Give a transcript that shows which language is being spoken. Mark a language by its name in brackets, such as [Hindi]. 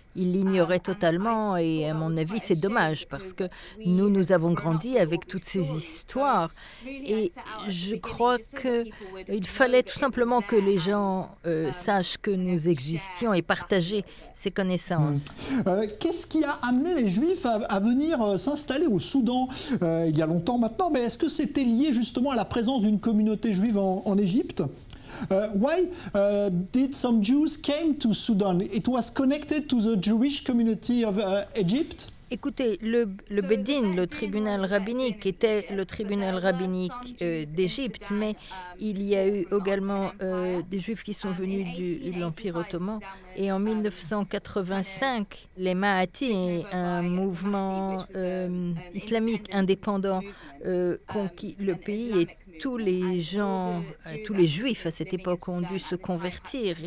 [French] Ils l'ignoraient totalement et à mon avis, c'est dommage parce que nous avons grandi avec toutes ces histoires et je crois qu'il fallait tout simplement que les gens sachent que nous existions et partager ces connaissances. Qu'est-ce qui a amené les Juifs à venir s'installer au Soudan il y a longtemps maintenant? Mais est-ce que c'était lié justement à la présence d'une communauté juive en Égypte? [English] Why did some Jews came to Sudan? It was connected to the Jewish community of Egypt? [French] Écoutez, le Beddin, le tribunal rabbinique, était le tribunal rabbinique d'Égypte, mais il y a eu également des Juifs qui sont venus de l'Empire ottoman. Et en 1985, les Mahatis, un mouvement islamique indépendant, conquis le pays et tous les gens, tous les Juifs à cette époque ont dû se convertir.